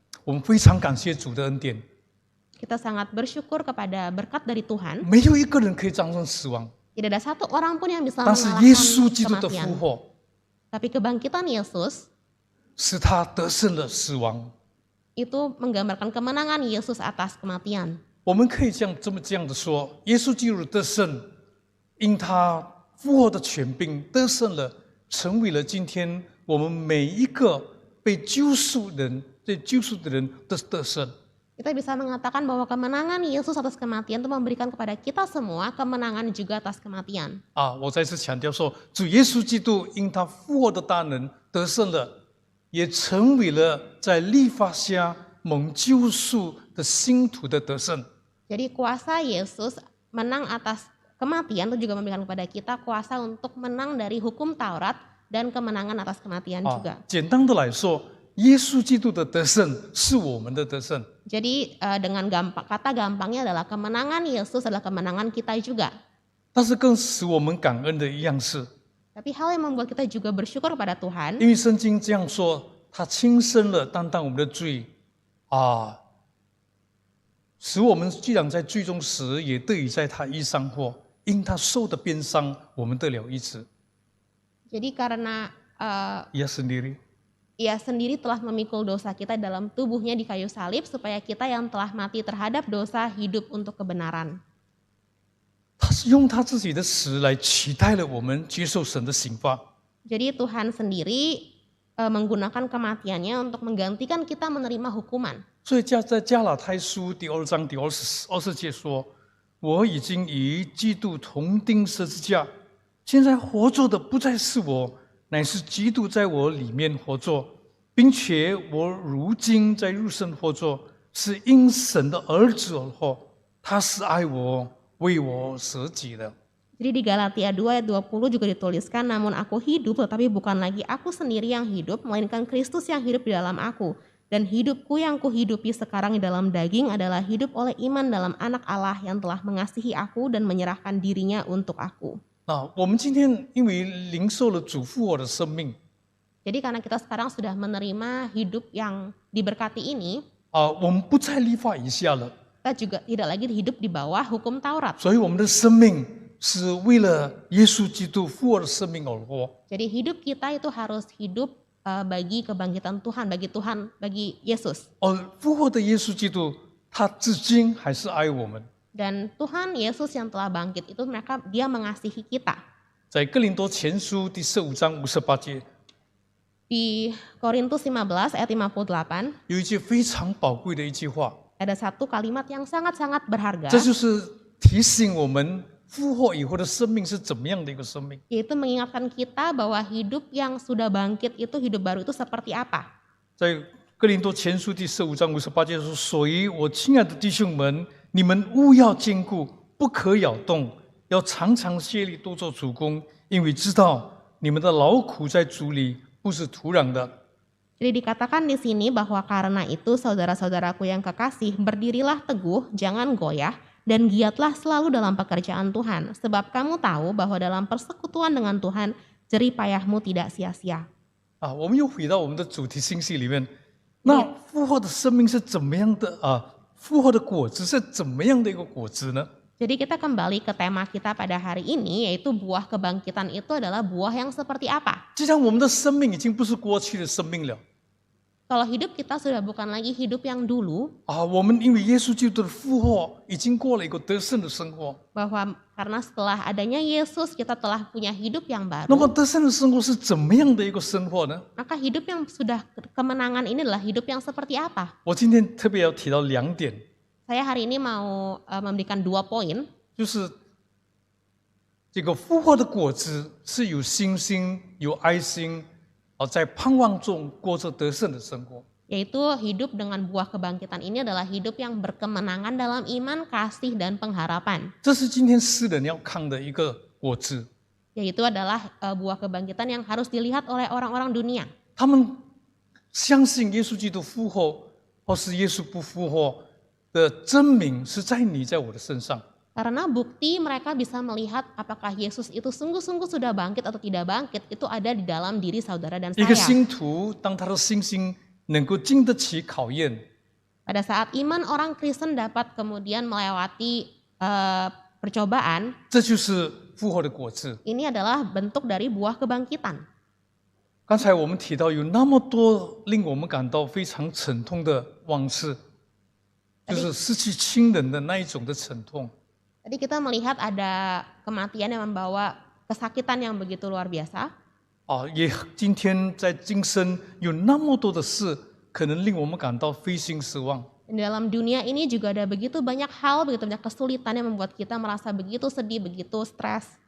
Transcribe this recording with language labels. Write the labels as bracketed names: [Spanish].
[Chinese] 我们非常感谢主的恩典， [Indonesian] Kita sangat bersyukur kepada berkat dari Tuhan. [Chinese] 没有一个人可以战胜死亡， [Indonesian] Tidak ada satu orang pun yang bisa [Chinese] 但是耶稣 [Indonesian] mengalahkan [Chinese] 基督的复 [Indonesian] kematian. [Chinese] 活 [Indonesian] Tapi kebangkitan Yesus [Chinese] 使他得胜了死亡。 [Indonesian] itu menggambarkan kemenangan Yesus atas kematian. [Chinese] 我们可以这样的说，耶稣基督的得胜，因他复活的权柄得胜了，成为了今天我们每一个被救赎的人的得胜。 [Indonesian] Kita bisa mengatakan bahwa kemenangan Yesus atas kematian itu memberikan kepada kita semua kemenangan juga atas kematian. [Chinese] 我再次强调说，主耶稣基督因他复活的大能得胜了，也成为了在律法下蒙救赎的信徒的得胜。 [Indonesian] Jadi kuasa Yesus menang atas kematian itu juga memberikan kepada kita kuasa untuk menang dari hukum Taurat dan kemenangan atas kematian juga. [Chinese] 简单的来说，耶稣基督的得胜是我们的得胜。 [Indonesian] Jadi dengan kata gampangnya adalah kemenangan Yesus adalah kemenangan kita juga. [Chinese] 但是更使我们感恩的一样是， [Indonesian] Tapi hal yang membuat kita juga bersyukur kepada Tuhan, [Chinese] 因为圣经这样说，他亲身了担当我们的罪，使我们既然在罪中死，也得以在他衣上活。因他受的鞭伤，我们得了医治。 [Indonesian] jadi karena Ia sendiri Ia sendiri telah memikul dosa kita dalam tubuhnya di kayu salib supaya kita yang telah mati terhadap dosa hidup untuk kebenaran. [Chinese] 他是用他自己的死来取代了我们接受神的刑罚。 [Indonesian] Jadi Tuhan sendiri menggunakan kematiannya untuk menggantikan kita menerima hukuman. [Chinese] 所以在加拉太书第2章第20节说：“我已经与基督同钉十字架，现在活着的不再是我，乃是基督在我里面活着，并且我如今在肉身活着，是因神的儿子而活。他是爱我，为我舍己的。” [Indonesian] Jadi di Galatia 2 ayat 20 juga dituliskan, namun aku hidup tetapi bukan lagi aku sendiri yang hidup, melainkan Kristus yang hidup di dalam aku. Dan hidupku yang kuhidupi sekarang di dalam daging adalah hidup oleh iman dalam anak Allah yang telah mengasihi aku dan menyerahkan dirinya untuk aku. [Chinese] 我们今天因为领受了主复活的生命， [Indonesian] Jadi karena kita sekarang sudah menerima hidup yang diberkati ini, [Chinese] 我们不在律法以下了， [Indonesian] kita juga tidak lagi hidup di bawah hukum Taurat. [Chinese] 所以我们的生命是为了耶稣基督复活的生命而活。 [Indonesian] Jadi hidup kita itu harus hidup bagi kebangkitan Tuhan, bagi Yesus. [Chinese] 而复活的耶稣基督他至今还是爱我们。 [Indonesian] Dan Tuhan Yesus yang telah bangkit itu dia mengasihi kita. [Chinese] 在哥林多前书第15章58节， [Indonesian] Di Korintus 15 ayat 58 [Chinese] 有一句非常宝贵的一句话， [Indonesian] ada satu kalimat yang sangat-sangat berharga, [Chinese] 这就是提醒我们复活以后的生命是怎么样的一个生命。 [Indonesian] yaitu mengingatkan kita bahwa hidup yang sudah bangkit itu, hidup baru itu seperti apa. [Chinese] 在哥林多前书第15章58节说：“所以我亲爱的弟兄们，你们务要坚固，不可摇动，要常常竭力多做主工，因为知道你们的劳苦在主里不是徒然的。” [Indonesian] Jadi dikatakan di sini bahwa karena itu saudara-saudaraku yang kekasih, berdirilah teguh, jangan goyah, dan giatlah selalu dalam pekerjaan Tuhan. Sebab kamu tahu bahwa dalam persekutuan dengan Tuhan, jerih payahmu tidak sia-sia. [Chinese] 我们又回到我们的主题信息里面，那复活的生命是怎么样的复活的果子是怎么样的一个果子呢？ [Indonesian] Jadi kita kembali ke tema kita pada hari ini, yaitu buah kebangkitan itu adalah buah yang seperti apa. [Chinese] 既然我们的生命已经不是过去的生命了， [Indonesian] Kalau hidup kita sudah bukan lagi hidup yang dulu, [Chinese] 我们因为耶稣基督的复活，已经过了一个得胜的生活。 [Indonesian] bahwa karena setelah adanya Yesus kita telah punya hidup yang [Chinese] 那么 [Indonesian] baru, [Chinese] 得胜的生活是怎么样的一个生活呢？ [Indonesian] maka hidup yang sudah kemenangan ini adalah hidup yang seperti apa? [Chinese] 我今天特别要提到2点， [Indonesian] Saya hari ini mau memberikan 2 poin. [Chinese] 就是这个复活的果子是有信心、有爱心，在盼望中过着得胜的生活。 [Indonesian] Yaitu hidup dengan buah kebangkitan ini adalah hidup yang berkemenangan dalam iman, kasih, dan pengharapan. [Chinese] 这是今天诗人要看的一个果子。 [Indonesian] Yaitu adalah buah kebangkitan yang harus dilihat oleh orang-orang dunia. [Chinese] 他们相信耶稣基督复活，或是耶稣不复活的证明是在你在我的身上。 [Indonesian] Karena bukti mereka bisa melihat apakah Yesus itu sungguh-sungguh sudah bangkit atau tidak bangkit, itu ada di dalam diri saudara dan [Chinese] 一个 [Indonesian] saya. [Chinese] 信徒，当他的信心能够经得起考验， [Indonesian] Pada saat iman orang Kristen dapat kemudian melewati percobaan, [Chinese] 这就是复活的果子。 [Indonesian] ini adalah bentuk dari buah kebangkitan. [Chinese] 刚才我们提到有那么多令我们感到非常沉痛的往事，就是失去亲人的那一种的沉痛。 [Indonesian] Tadi kita melihat ada kematian yang membawa kesakitan yang begitu luar biasa. [Chinese] 也今天在今生有那么多的事，可能令我们感到灰心失望。 [Indonesian] Dan dalam dunia ini juga ada begitu banyak hal, begitu banyak kesulitan yang membuat kita merasa begitu sedih, begitu stres.